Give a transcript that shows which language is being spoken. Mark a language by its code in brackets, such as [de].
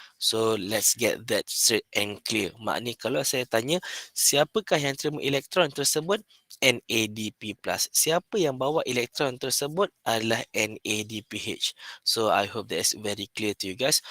[en] So let's get that straight and clear. [ms] Maknanya kalau saya tanya, siapakah yang terima elektron tersebut? NADP+. Siapa yang bawa elektron tersebut adalah NADPH. [en] So I hope that is very clear to you guys.